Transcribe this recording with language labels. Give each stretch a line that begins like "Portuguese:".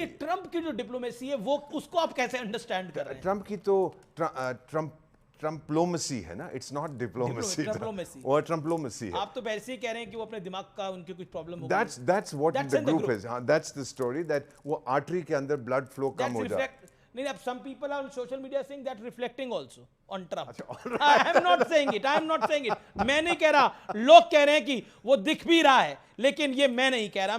Hindi: ये ट्रंप की जो डिप्लोमेसी है, वो उसको आप कैसे अंडरस्टैंड कर रहे हैं? ट्रंप की तो ट्रम्प्लोमेसी है ना,
English: it's not diplomacy,
Hindi: और ट्रम्प्लोमेसी है। आप तो वैसे ही कह रहे हैं कि वो अपने दिमाग का, उनकी कुछ प्रॉब्लम हो गई।
English: That's what the group is. That's the story, that
Hindi: वो आर्टरी के अंदर ब्लड फ्लो कम हो जाए। नहीं, अब
English: some people on social media saying that reflecting also on Trump. I am not saying it.
Hindi: मैं नहीं कह रहा, लोग कह रहे हैं कि वो दिख भी रहा है, लेकिन ये मैं नहीं कह रहा।